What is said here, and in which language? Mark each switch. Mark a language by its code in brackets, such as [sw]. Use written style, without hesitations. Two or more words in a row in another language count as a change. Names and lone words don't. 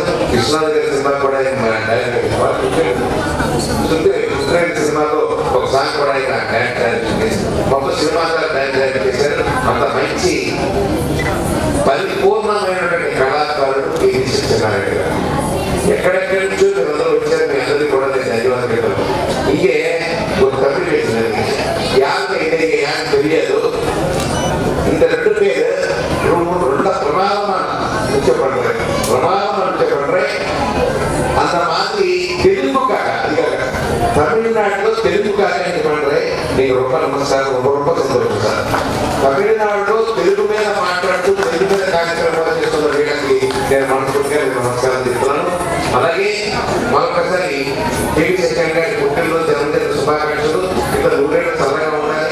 [te] కృష్ణాది గారి సినిమా కూడా సినిమాలో ఒక సాంగ్ కూడా ఆయన మొత్తం సినిమా డ్యాన్స్ చేశారు. అంత మంచి పరిపూర్ణమైనటువంటి కళాకారుడు కేవీ సత్యనారాయణ గారు. ఎక్కడెక్కడి నుంచో మీరందరూ వచ్చారు. మీ అందరికీ కూడా నేను ధన్యవాదాలు. ఇంకే ఒక కమిటీ వేసింది యాన్ తెలియదు. [ta] இந்த 2 பேர் ரொம்ப பிரமாதமா நிச்சயம் பண்றேன். பிரமாதமா நிச்சயம் பண்றேன். அந்த மாதிரி தெலுங்குக்காக அதுக்காக தமிழ்நாட்டில் தெலுங்குக்காக நீங்க பண்றேன். நீங்க ரொம்ப [te] నమస్కారం. ரொம்ப సంతోషం సార్. తమిళనాడులో తెలుగు మీద మాట్లాడుతూ తెలుగు మీద కార్యక్రమాలు చేస్తున్న వీళ్ళకి నేను మనస్ఫూర్తిగా నమస్కారం చెప్తున్నాను. అలాగే మరొకసారి కేవీ సత్యనారాయణ గారి పుట్టినరోజు జన్మదిన శుభాకాంక్షలు. ఇక్కడ 100 ఏళ్ళు చల్లగా ఉండాలి.